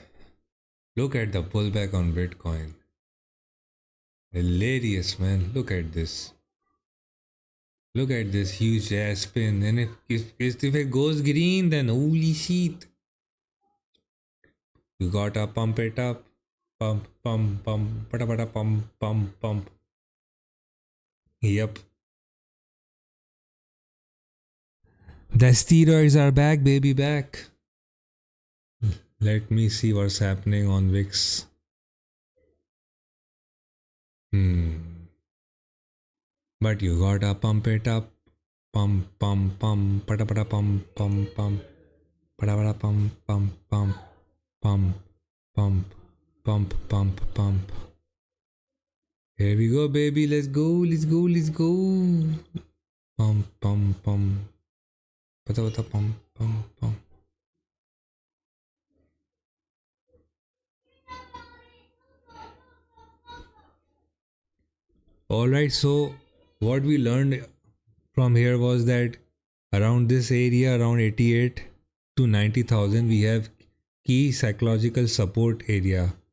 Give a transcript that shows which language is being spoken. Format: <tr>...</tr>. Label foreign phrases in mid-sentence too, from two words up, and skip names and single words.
<en>Look at the pullback on Bitcoin. Hilarious, man. Look at this. Look at this huge ass spin. And if it goes green, then holy shit. You gotta pump it up. Pump, pump, pump, pata pata pump, pump, pump. Yep. The steroids are back, baby, back. Let me see what's happening on VIX. But you gotta pump it up. Pump, pump, pump, pata pata pump, pump, pump, pata pata pump, pump, pump, pump, pump, pump, pump, pump. Here we go, baby. Let's go, let's go, let's go. Pump, pump, pump. Pata pata pump, pump, pump. Alright, so what we learned from here was that around this area, around 88 to 90,000, we have key psychological support area.</en>